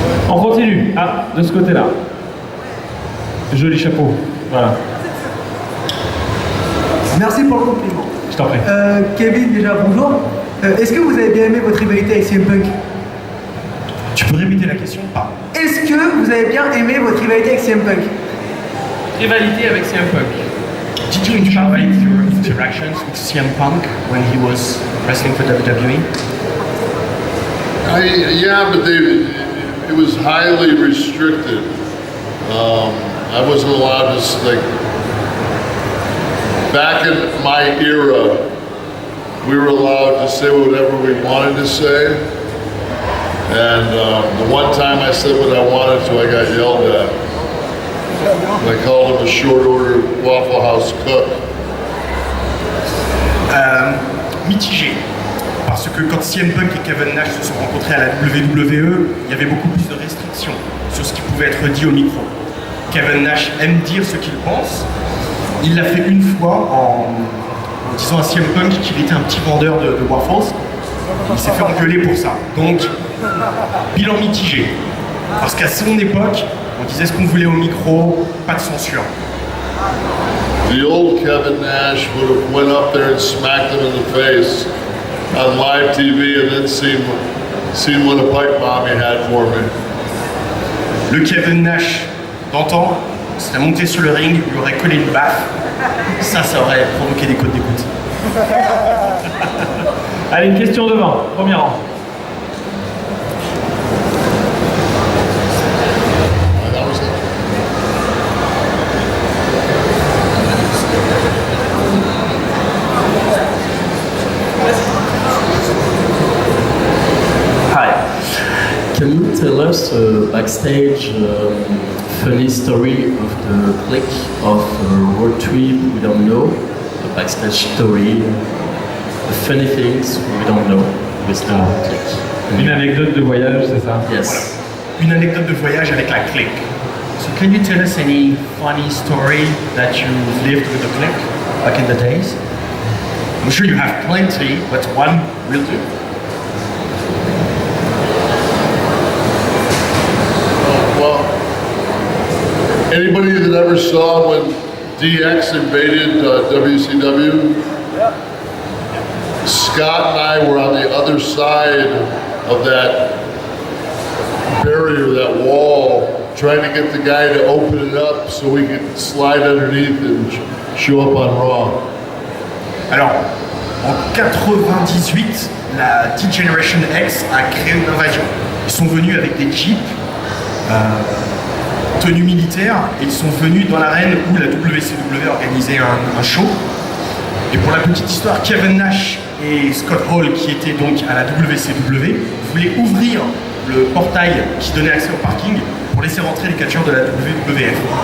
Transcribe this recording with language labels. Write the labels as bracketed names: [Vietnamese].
[French] On continue. Ah, de ce côté-là. Joli chapeau. Voilà. Merci pour le compliment. Je t'en prie. Kevin, déjà bonjour. Est-ce que vous avez bien aimé votre rivalité avec CM Punk? Tu peux répéter la question? Pas. Est-ce que vous avez bien aimé votre rivalité avec CM Punk? Rivalité avec CM Punk. [English] Did you enjoy your interactions with CM Punk when he was wrestling for WWE? Yeah, but it was highly restricted. I wasn't allowed to, back in my era, we were allowed to say whatever we wanted to say. And the one time I said what I wanted to, I got yelled at. And I called him a short order Waffle House cook. [French] Mitigé. Parce que quand CM Punk et Kevin Nash se sont rencontrés à la WWE, il y avait beaucoup plus de restrictions sur ce qui pouvait être dit au micro. Kevin Nash aime dire ce qu'il pense. Il l'a fait une fois en disant à CM Punk qu'il était un petit vendeur de waffles. Il s'est fait engueuler pour ça. Donc, bilan mitigé. Parce qu'à son époque, on disait ce qu'on voulait au micro, pas de censure. [English] The old Kevin Nash would have went up there and smacked him in the face on live TV and then seen what a pipe bomb he had for me. [French] Le Kevin Nash d'antan serait monté sur le ring, il lui aurait collé une baffe. Ça aurait provoqué des codes d'écoute. Allez, une question devant, premier rang. [English] Can you tell us a backstage funny story of the click of Road Trip we don't know? A backstage story, the funny things we don't know with the click. [French] Une anecdote de voyage, c'est ça? [English] Yes. [French] Voilà. Une anecdote de voyage avec la clique. [English] So can you tell us any funny story that you lived with the clique back in the days? I'm sure you have plenty, but one will do. Well, anybody that ever saw when DX invaded WCW? Scott and I were on the other side of that barrier, that wall, trying to get the guy to open it up so we could slide underneath and show up on Raw. [French] Alors, en 98, la D-Generation X a créé une invasion. Ils sont venus avec des jeeps, tenue militaire, et ils sont venus dans l'arène où la WCW organisait un show. Et pour la petite histoire, Kevin Nash et Scott Hall, qui étaient donc à la WCW, voulaient ouvrir le portail qui donnait accès au parking pour laisser rentrer les catcheurs de la WWF.